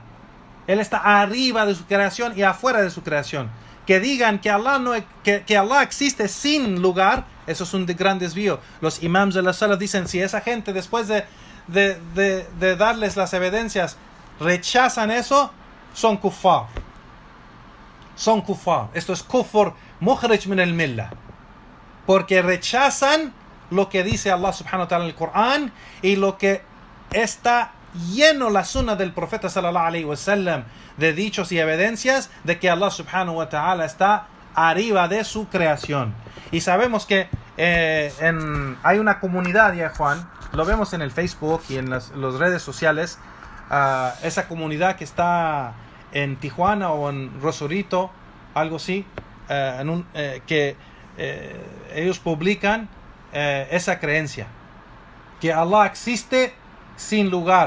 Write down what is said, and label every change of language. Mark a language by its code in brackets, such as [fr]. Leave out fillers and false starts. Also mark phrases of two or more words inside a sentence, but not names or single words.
[es] Él está arriba de su creación y afuera de su creación. Que digan que Allah existe sin lugar, eso es un gran desvío. Los imams de la sala dicen, si esa gente después de darles las evidencias rechazan eso, son kuffar. Son kuffar. Esto es [ar] كفر مخرج من الملة. [es] Porque rechazan lo que dice Allah [ar] سبحانه وتعالى [es] en el Corán y lo que está lleno la sunna del profeta [ar] صلى الله عليه وسلم [es] de dichos y evidencias de que Allah [ar] سبحانه وتعالى [es] está arriba de su creación. Y sabemos que hay una comunidad, ya Juan, lo vemos en el Facebook y en las redes sociales, esa comunidad que está en Tijuana o en Rosarito, algo así, que ellos publican esa creencia, que Allah existe sin lugar.